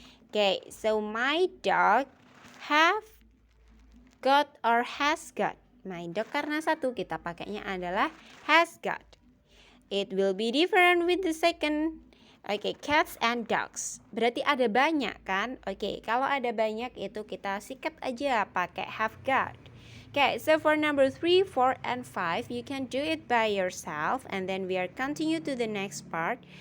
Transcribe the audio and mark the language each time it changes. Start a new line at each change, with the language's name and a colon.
English: Okay, so my dog have got or has got. My dog
Indonesian: karena satu kita pakainya adalah has got.
English: It will be different with the second. Oke, cats and dogs.
Indonesian: Berarti ada banyak kan? Oke, kalau ada banyak itu kita sikat aja pakai have got.
English: Okay, so for number 3, 4, and 5, you can do it by yourself. And then we are continue to the next part.